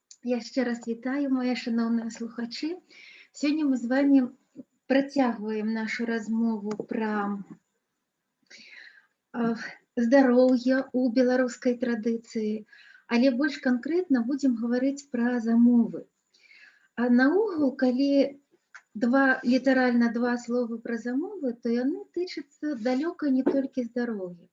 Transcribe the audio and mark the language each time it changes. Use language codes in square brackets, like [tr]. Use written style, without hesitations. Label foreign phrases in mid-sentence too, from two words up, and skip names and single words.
[uk] Я ще раз вітаю, мої шановні слухачі. [be] Сьогодні ми з вами працягваем нашу размову пра здароўе ў беларускай традыцыі, але больш канкрэтна будзем гаварыць пра замовы. Наогул, калі літаральна два словы пра замовы, то яны тычацца далёка не толькі здароўя.